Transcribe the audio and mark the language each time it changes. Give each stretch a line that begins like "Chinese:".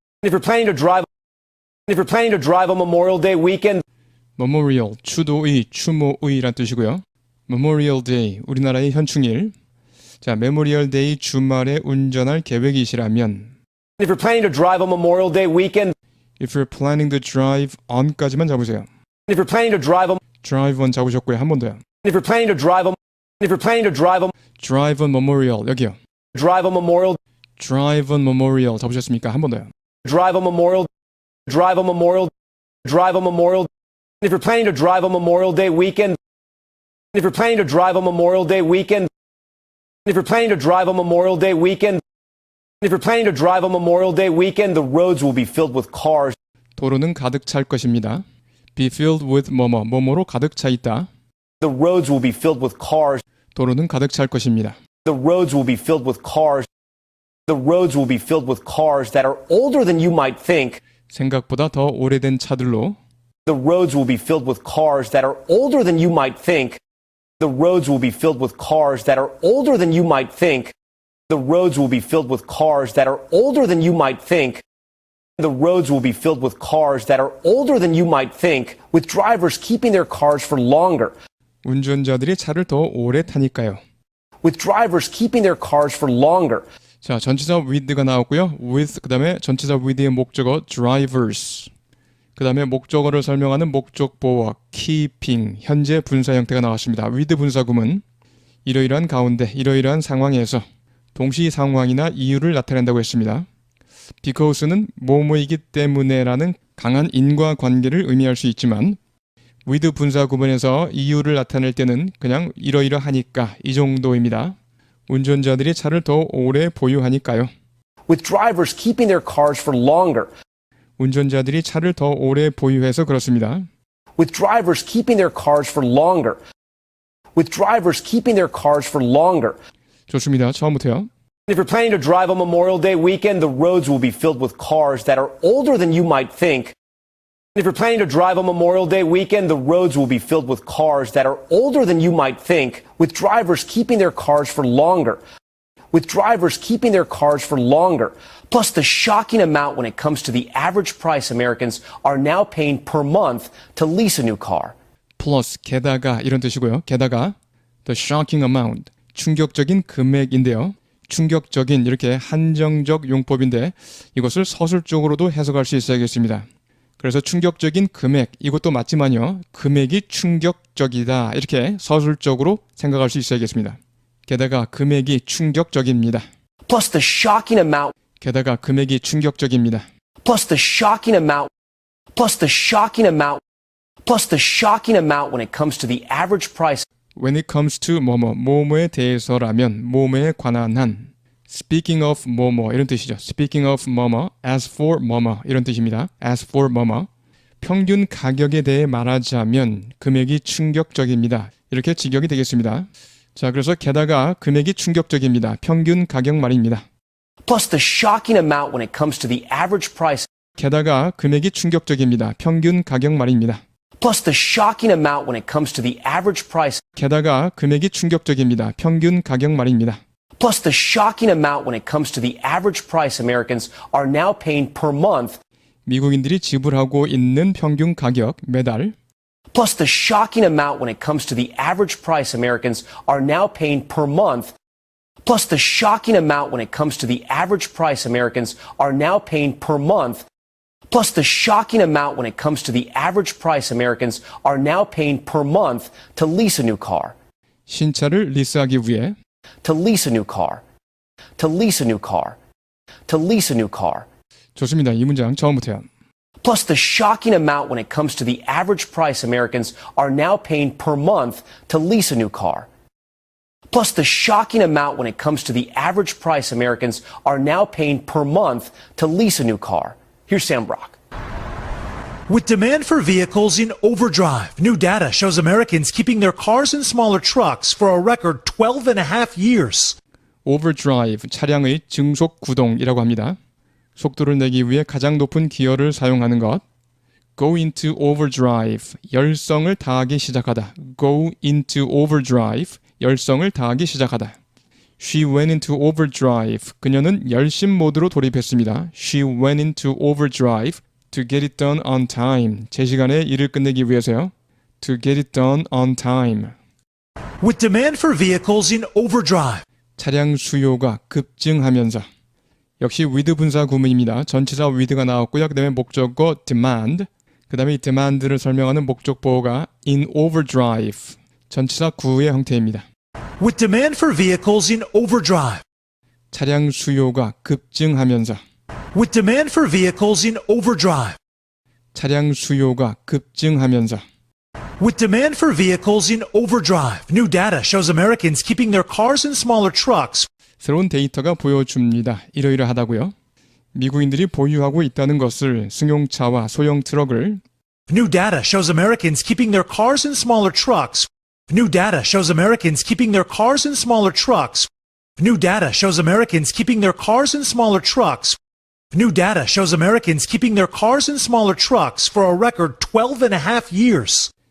English: if you're planning to drive on Memorial Day weekend,
Korean: Memorial, 추모의란 뜻이고요. Memorial Day, 우리나라의 현충일. 자, Memorial Day 주말에 운전할 계획이시라면
English: If you're planning to drive on Memorial Day weekend, If you're planning to drive on
Korean: 까지만 잡으세요.
English: if you're planning to drive on, drive on
Korean: 잡으셨고요. 한 번 더요.
English: if you're planning to drive on, if you're planning to drive on, drive on Memorial
Korean: 여기요.
English: drive on Memorial, drive on Memorial
Korean: 잡으셨습니까? 한 번 더요.
English: drive on Memorial, drive on Memorial, drive on Memorial. If you're planning to drive on Memorial Day weekend, if you're planning to drive on Memorial Day weekend, if you're planning to drive on Memorial Day weekend, if you're planning to drive on Memorial Day weekend, the roads will be filled with cars.
Korean: 도로는 가득 찰 것입니다.
English: be filled with
Korean: 뭐뭐로 가득 차 있다.
English: The roads will be filled with cars.
Korean: 도로는 가득 찰 것입니다.
English: The roads will be filled with cars. The roads will be filled with cars that are older than you might think.
Korean: 생각보다 더 오래된 차들로
English: The roads will be filled with cars that are older than you might think. The roads will be filled with cars that are older than you might think. The roads will be filled with cars that are older than you might think. The roads will be filled with cars that are older than you might think, with drivers keeping their cars for longer.
Korean: 운전자들이 차를 더 오래 타니까요.
English: With drivers keeping their cars for longer.
Korean: 자, 전치사 with가 나왔고요. with 그다음에 전치사 with의 목적어 drivers. 그다음에 목적어를 설명하는 목적보어 keeping 현재 분사 형태가 나왔습니다. with 분사구문 이러이러한 가운데 이러이러한 상황에서 동시 상황이나 이유를 나타낸다고 했습니다. because는 뭐뭐이기 때문에라는 강한 인과관계를 의미할 수 있지만 with 분사 구문에서 이유를 나타낼 때는 그냥 이러이러하니까 이 정도입니다. 운전자들이 차를 더 오래 보유하니까요.
English: With drivers keeping their cars for longer.
Korean: 운전자들이 차를 더 오래 보유해서 그렇습니다.
English: With drivers keeping their cars for longer. With drivers keeping their cars for longer.
Korean: 좋습니다. 처음부터요.
English: If you're planning to drive on Memorial Day weekend, the roads will be filled with cars that are older than you might think. If you're planning to drive on Memorial Day weekend, the roads will be filled with cars that are older than you might think, with drivers keeping their cars for longer. With drivers keeping their cars for longer. Plus the shocking amount when it comes to the average price Americans are now paying per month to lease a new car.
Korean: 플러스 게다가 이런 뜻이고요. 게다가
English: the shocking amount
Korean: 충격적인 금액인데요. 충격적인 이렇게 한정적 용법인데 이것을 서술적으로도 해석할 수 있어야겠습니다. 그래서 충격적인 금액 이것도 맞지만요. 금액이 충격적이다 이렇게 서술적으로 생각할 수 있어야겠습니다. 게다가 금액이 충격적입니다.
English: Plus the shocking amount.
Korean: 게다가 금액이 충격적입니다.
English: Plus the shocking amount. Plus the shocking amount. Plus the shocking amount when it comes to the average price. When it comes to
Korean: 뭐뭐에 대해서라면 뭐뭐에 관한 한
English: Speaking of
Korean: 뭐뭐 이런 뜻이죠.
English: Speaking of
Korean: 뭐뭐,
English: as for
Korean: 뭐뭐 이런 뜻입니다.
English: As for
Korean: 뭐뭐 평균 가격에 대해 말하자면 금액이 충격적입니다. 이렇게 직역이 되겠습니다. 자, 그래서 게다가 금액이 충격적입니다. 평균 가격 말입니다.
English: Plus the shocking amount when it comes to the average price.
Korean: 게다가 금액이 충격적입니다. 평균 가격 말입니다.
English: Plus the shocking amount when it comes to the average price.
Korean: 게다가 금액이 충격적입니다. 평균 가격 말입니다.
English: Plus the shocking amount when it comes to the average price Americans are now paying per month.
Korean: 미국인들이 지불하고 있는 평균 가격 매달.
English: Plus the shocking amount when it comes to the average price Americans are now paying per month. Plus the shocking amount when it comes to the average price Americans are now paying per month. Plus the shocking amount when it comes to the average price Americans are now paying per month to lease a new car.
Korean: 신차를 리스하기 위해
English: To lease a new car. To lease a new car. To lease a new car.
Korean: 좋습니다. 이 문장 처음부터요.
English: Plus the shocking amount when it comes to the average price Americans are now paying per month to lease a new car. Plus the shocking amount when it comes to the average price Americans are now paying per month to lease a new car. Here's Sam Brock. With demand for vehicles in overdrive, new data shows Americans keeping their cars and smaller trucks for a record 12 and a half years.
Korean: overdrive, 차량의 증속 구동이라고 합니다. 속도를 내기 위해 가장 높은 기어를 사용하는 것.
English: go into overdrive,
Korean: 열성을 다하기 시작하다.
English: go into overdrive,
Korean: 열성을 다하기 시작하다.
English: She went into overdrive,
Korean: 그녀는 열심 모드로 돌입했습니다.
English: She went into overdrive to get it done on time,
Korean: 제 시간에 일을 끝내기 위해서요.
English: To get it done on time. With demand for vehicles in overdrive,
Korean: 차량 수요가 급증하면서 역시 with 분사 구문입니다. 전치사 with가 나왔고요. 그 다음에 목적어 demand, 그 다음에 이 demand를 설명하는 목적 보호가 in overdrive, 전치사 구의 형태입니다.
English: With demand for vehicles in overdrive.
Korean: 차량 수요가 급증하면서,
English: With demand for vehicles in overdrive.
Korean: 차량 수요가 급증하면서,
English: With demand for vehicles in overdrive, new data shows Americans keeping their cars and smaller trucks.
Korean: 새로운 데이터가 보여줍니다. 이러이러하다고요. 미국인들이 보유하고 있다는 것을 승용차와 소형 트럭을
English: New data shows Americans keeping their cars and smaller trucks. New data shows Americans keeping their cars and smaller trucks. New data shows Americans keeping their cars and smaller trucks. New data shows Americans keeping their cars and smaller trucks for a record 12 and a half years.